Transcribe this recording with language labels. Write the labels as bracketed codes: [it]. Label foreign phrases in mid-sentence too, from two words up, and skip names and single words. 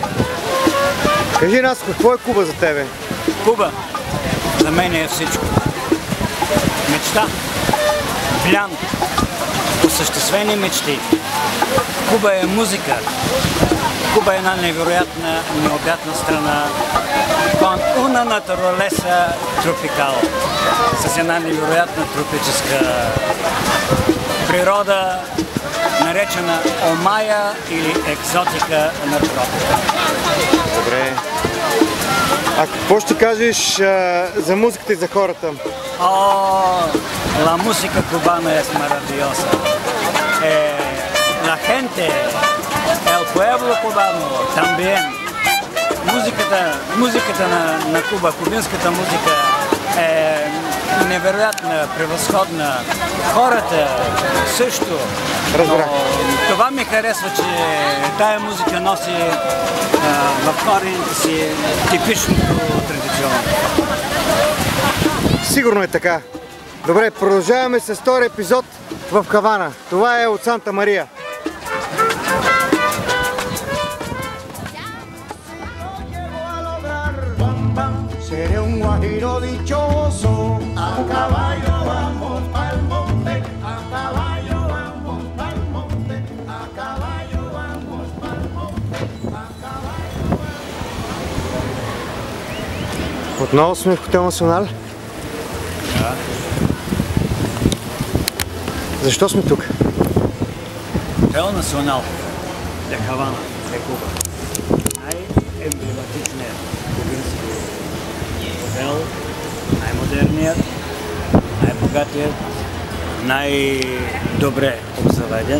[bg] Кажи, Наско, какво е Куба за тебе? Куба за мен е всичко. Мечта, плян, осъществени мечти. Куба е музика. Куба е една невероятна, необятна страна. [es] Con una naturaleza tropical. [bg] С една невероятна тропическа природа, наречена омая или екзотика на тропика. Добре. А какво ще кажеш за музиката и за хората? [es] La música cubana es maravillosa. La gente, el pueblo cubano también. [bg] Музиката на Куба, кубинската музика е невероятна, превъзходна. Хората също. Това ми харесва, че тая музика носи в корените си типичното традиционно. Сигурно е така. Добре, продължаваме с втори епизод в Хавана. Това е от Санта Мария. [es] Seré un guajiro dichoso, a caballo vamos pa'l monte, a caballo vamos pa'l monte, a caballo vamos pa'l monte, a caballo vamos. [bg] Отново сме в Хотел Национал. Да. Защо сме тук? Хотел Национал де Хавана, де Куба. Най-емблематичният кубински хотел, най-модерният, най-богатият, най-добре обзаведен.